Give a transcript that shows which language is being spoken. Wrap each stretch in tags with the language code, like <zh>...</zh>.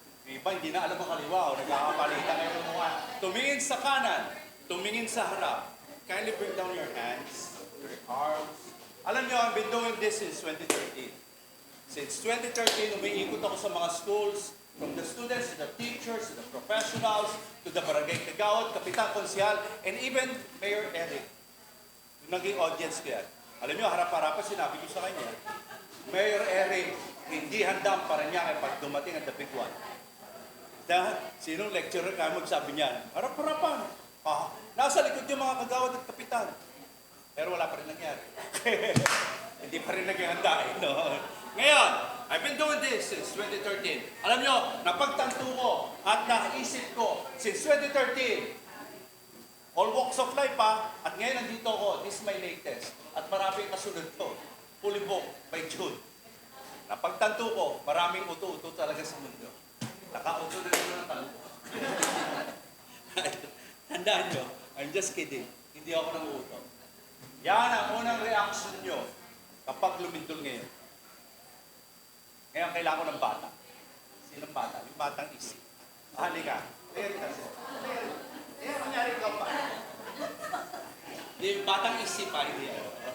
<tl>Yung iba hindi na alam ang kaliwa o nagkakapalitan kayo ng mukha. Tumingin sa kanan. Tumingin sa harap.</tl> <en>Kindly bring down your hands, your arms.</en> <tl>Alam niyo,</tl> <en>I've been doing this since 2013. Since 2013,</en> <tl>umiikot ako sa mga</tl> <en>schools, from the students, to the teachers, to the professionals, to the barangay kagawad, kapitan konsyal, and even Mayor Eric.</en> <tl>Yung naging audience ko yan. Alam niyo, harap-harapan sinabi ko sa kanya, Mayor Eric, hindi handa ang Parañaque pag dumating ang</tl> <en>the big one.</en> <tl>Dahil, sinong lecturer kaya magsabi niyan? Harap-harapan. Nasa likod yung mga kagawad at kapitan. Pero wala pa rin nangyari. Hindi pa rin naging handa. No? Ngayon,</tl> <en>I've been doing this since 2013.</en> <tl>Alam nyo, napagtanto ko at naisip ko</tl> <en>since 2013, all walks of life</en> <tl>at ngayon nandito ako,</tl> <en>this is my latest.</en> <tl>At maraming kasunod to,</tl> <en>fully booked by June.</en> <tl>Napagtanto ko, maraming uto-uto talaga sa mundo. Naka-uto na rin ng tanong. Tandaan nyo,</tl> <en>I'm just kidding.</en> <tl>Hindi ako nang-uto. Yan ang unang reaction nyo kapag lumindol ngayon. Ngayon, kailangan ko ng bata. Sinong bata? Yung batang isip. Halika. Ayan kasi. Ayan, kunyari ka pa. Yung batang isip hindi yan.</tl>